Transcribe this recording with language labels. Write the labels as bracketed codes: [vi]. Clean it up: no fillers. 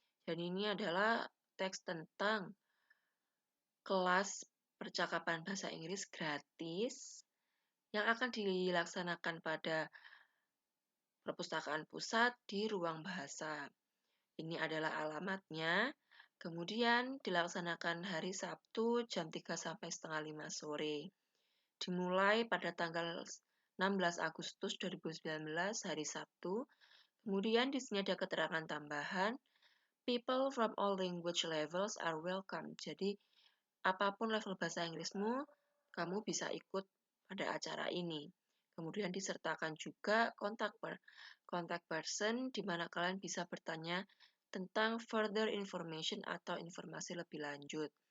[id] Dan ini adalah teks tentang kelas percakapan bahasa Inggris gratis yang akan dilaksanakan pada perpustakaan pusat di ruang bahasa. Ini adalah alamatnya. Kemudian dilaksanakan hari Sabtu jam 3 sampai setengah 5 sore. Dimulai pada tanggal 16 Agustus 2019 hari Sabtu. Kemudian di sini ada keterangan tambahan. [en] People from all language levels are welcome. [id] Jadi apapun level bahasa Inggrismu, kamu bisa ikut pada acara ini. Kemudian disertakan juga contact person di mana kalian bisa bertanya tentang further information atau informasi lebih lanjut.